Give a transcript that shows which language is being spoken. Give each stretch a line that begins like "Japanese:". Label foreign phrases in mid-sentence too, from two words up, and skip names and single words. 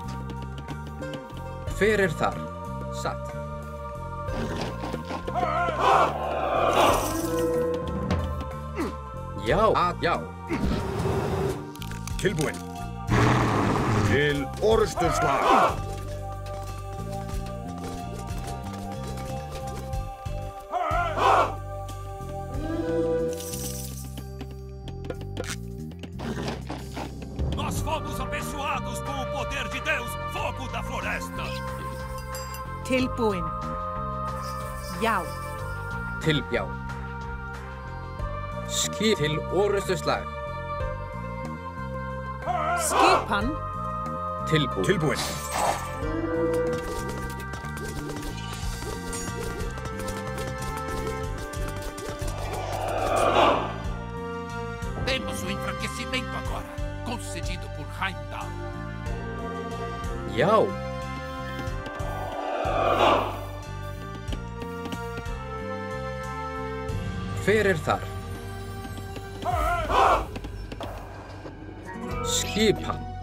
Icelandic: Hver er þar? Satt. Já. Já. Tilbúin. Til orrustuslag.
Portuguese: Nós fomos abençoados com o poder de Deus, fogo da floresta.
Icelandic: Tilbúin. Já. Já. Skip til orrustuslag. Skipan. Tilbúin. Tilbúin.
Portuguese: Temos o enfraquecimento agora, concedido por Heimdall.
Icelandic: Já. Hver er þar? Skipan.